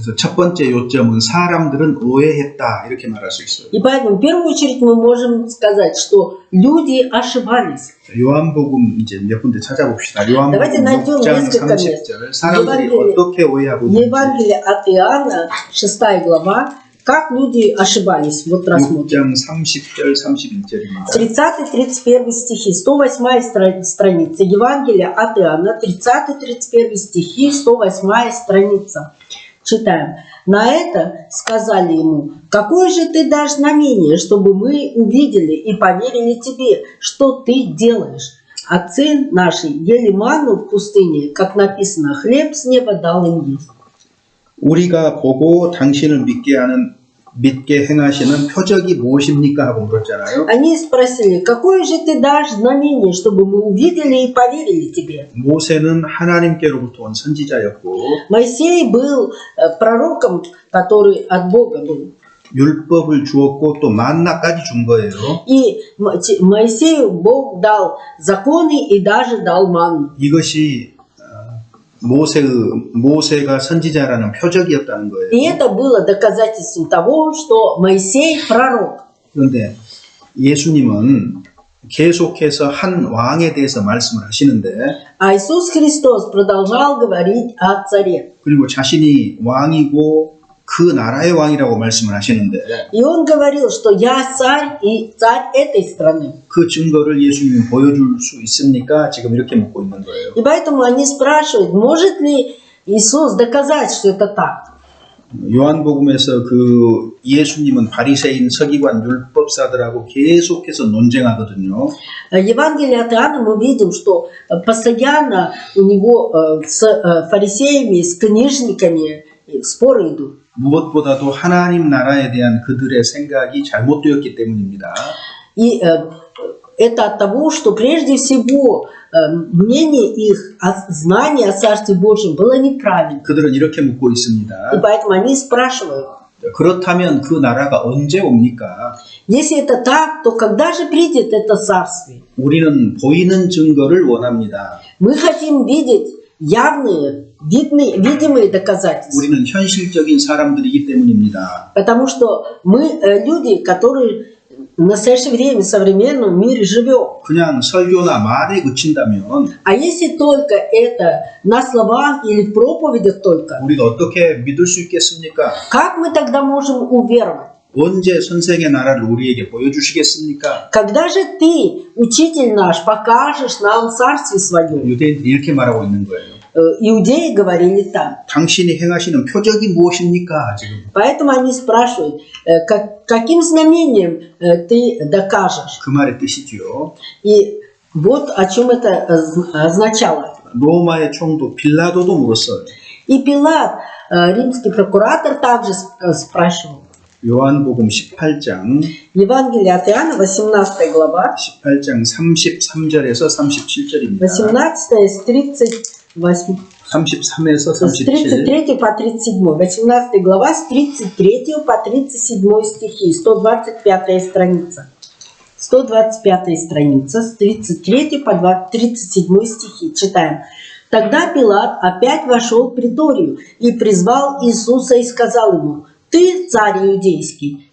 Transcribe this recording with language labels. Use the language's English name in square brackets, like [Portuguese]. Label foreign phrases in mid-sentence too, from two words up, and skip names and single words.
[Korean] 그래서 첫 번째 요점은 사람들은 오해했다 이렇게 말할 수 있어요. [Russian] И поэтому в первую очередь мы можем сказать, что люди ошибались. [Korean] 요한복음 이제 몇 군데 찾아봅시다. [Russian] Давайте [Korean] 요한복음 [Russian] найдем [Korean] 6장 [Russian] несколько [Korean] 30절 사람들이 [Russian] Евангелие- [Korean] 어떻게 오해하고 있는지 [Russian] Евангелие от Иоанна, 6 глава, как люди ошибались. Вот рассмотрим. [Korean] 6장 30절 31절입니다. [Russian] 30-31 стихи, 108 страница. Евангелие от Иоанна, 30-31 стихи, 108 страница. Читаем. На это сказали ему, какое же ты дашь знамение, чтобы мы увидели и поверили тебе, что ты делаешь? Отцы наши ели манну в пустыне, как написано, хлеб с неба дал им есть. [Korean] 우리가 보고 당신을 믿게 행하시는 표적이 무엇입니까? 하고 물었잖아요. [Russian] Они спросили, какое же ты дашь знамение, чтобы мы увидели и поверили тебе? [Korean] 모세는 하나님께로부터 온 선지자였고 [Russian] Моисей был пророком, который от Бога был. [Korean] 율법을 주었고 또 만나까지 준 거예요. [Russian] И Моисею Бог дал законы и даже дал манну. [Korean] 이것이 모세가 선지자라는 표적이었다는 거예요. [Russian] И это было доказательством того, что Моисей пророк. [Korean] 그런데 예수님은 계속해서 한 왕에 대해서 말씀을 하시는데 [Russian] А Иисус Христос продолжал говорить о царе. [Korean] 그리고 자신이 왕이고 그 나라의 왕이라고 말씀을 하시는데 [Russian] И он говорил, что я царь и царь этой страны. [Korean] 그 증거를 예수님이 보여줄 수 있습니까? 지금 이렇게 묻고 있는 거예요. [Russian] И поэтому они спрашивают, может ли Иисус доказать, что это так? [Korean] 요한복음에서 그 예수님은 바리새인, 서기관, 율법사들하고 계속해서 논쟁하거든요. [Russian] Евангелие от Иоанна мы видим, что постоянно у него с фарисеями, с книжниками споры идут. [Korean] 무엇보다도 하나님 나라에 대한 그들의 생각이 잘못되었기 때문입니다. [Russian] И это от того, что прежде всего мнение их, знание о Царстве Божьем было неправильно. [Korean] 그들은 이렇게 묻고 [Russian] И [Korean] 있습니다. [Russian] поэтому они спрашивают, [Korean] 그렇다면 그 나라가 언제 옵니까? [Russian] если это так, то когда же придет это Царствие? [Korean] 우리는 보이는 증거를 원합니다. [Russian] Мы хотим видеть явные, видимые доказательства. [Korean] 우리는 현실적인 사람들이기 때문입니다. [Russian] Потому что мы люди, которые в настоящее время в современном мире живем. [Korean] 그냥 설교나 말에 그친다면 [Russian] А если только это на словах или в проповедях только, [Korean] 우리가 어떻게 믿을 수 있겠습니까? [Russian] как мы тогда можем уверовать? [Korean] 언제 선생의 나라를 우리에게 보여주시겠습니까? [Russian] Когда же ты, учитель наш, покажешь нам царствие свое? [Korean] 유대인들이 이렇게 말하고 있는 거예요. [Russian] Иудеи говорили так. [Korean] 당신이 행하시는 표적이 무엇입니까? 지금 [Russian] Поэтому они спрашивают, каким знамением ты докажешь? [Korean] 그 말의 뜻이죠. [Russian] И вот о чем это означало. [Korean] 로마의 총독 빌라도도 물었어요. [Russian] И Пилат, римский прокуратор, также спрашивал. [Korean] 요한복음 18장 [Russian] Евангелие от Иоанна, 18 глава, [Korean] 18장 33절에서 37절입니다. [Russian] 18 с 38, [Korean] 33에서 [Russian] с 37. 33 по 37. 18 глава с 33 по 37 стихи, 125 страница. 125 страница, с 33 по 37 стихи. Читаем. Тогда Пилат опять вошел в приторию и призвал Иисуса и сказал ему: «Ты царь иудейский».